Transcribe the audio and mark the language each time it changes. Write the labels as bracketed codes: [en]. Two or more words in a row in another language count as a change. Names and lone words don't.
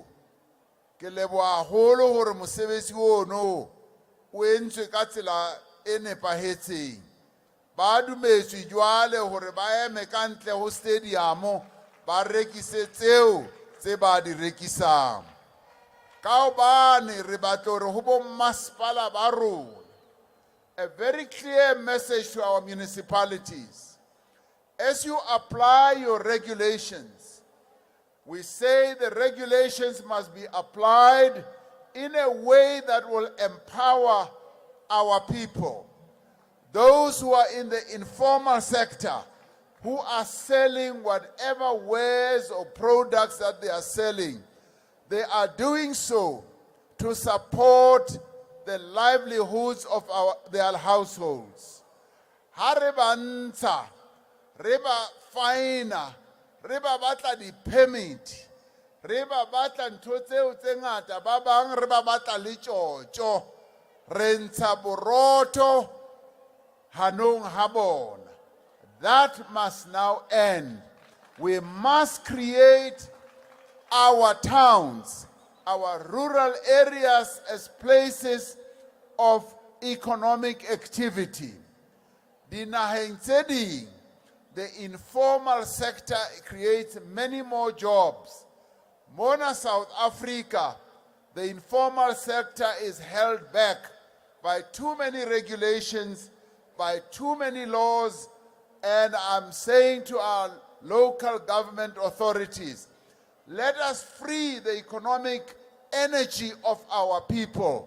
[st] Ke leboha haholo hore mosebetsi ono o entswe ka tsela e nepahetseng. Ba dumetswe jwale hore ba eme kantle ho stadium ba rekise tseo tse ba di rekisang. Ka hobane re batla hore ho bo mmasepala ba rona. [en] A very clear message to our municipalities. As you apply your regulations, we say the regulations must be applied in a way that will empower our people. Those who are in the informal sector, who are selling whatever wares or products that they are selling, they are doing so to support the livelihoods of their households. Ha re ba ntsha, re ba fina, re ba batla di-permit, re ba batla ntho tseo tse ngata, ba bang re ba batla le tjotjo, re ntsha boroto hanong ha bona. That must now end. We must create our towns, our rural areas as places of economic activity. [st] Dinaheng tse ding, [en] the informal sector creates many more jobs. Mona South Africa, the informal sector is held back by too many regulations, by too many laws, and I'm saying to our local government authorities, let us free the economic energy of our people.